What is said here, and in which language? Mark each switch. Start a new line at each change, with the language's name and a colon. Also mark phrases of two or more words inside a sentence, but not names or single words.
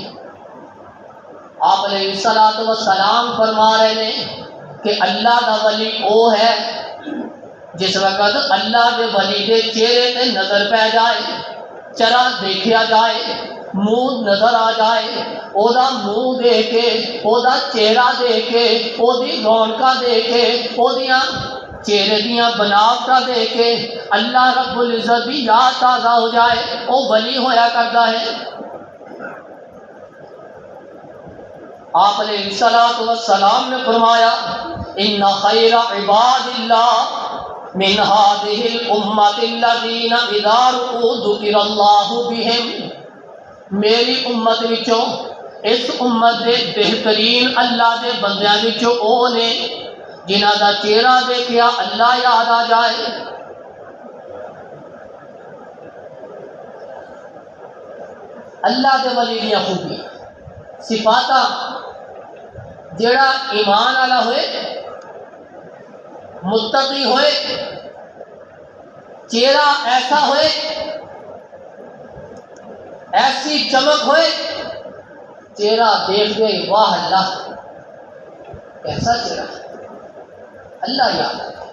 Urdu: آپ علیہ السلام فرما رہے ہیں کہ اللہ کا ولی وہ ہے جس وقت اللہ کے ولی کے چہرے تے نظر پہ جائے، چرا دیکھا جائے، منہ نظر آ جائے،
Punjabi: او دا منہ دیکھ کے، او دا چہرہ دیکھ کے، او دی رونقاں دیکھ کے، او دیاں چہرے دیاں بناوٹاں دیکھ کے اللہ رب العزت بھی یاد تازہ ہو جائے، او ولی ہویا کرتا ہے۔ آپ علیہ السلام نے فرمایا
Arabic: ان خیر عباد اللہ من هذه الامت الذين اذا رؤوا ذکر اللہ بهم،
Punjabi: میری امت وچوں، اس امت دے بہترین اللہ دے بندیاں وچوں او نے جنہاں دا چہرہ دیکھیا اللہ یاد آ جائے۔ اللہ دے ولی دیاں خوبیاں صفاتاں، جڑا ایمان والا ہوئے، متقی ہوئے، چہرہ ایسا ہوئے، ایسی چمک ہوئے، چہرہ دیکھ گئے واہ اللہ کیسا چہرہ، اللہ یاد آتا۔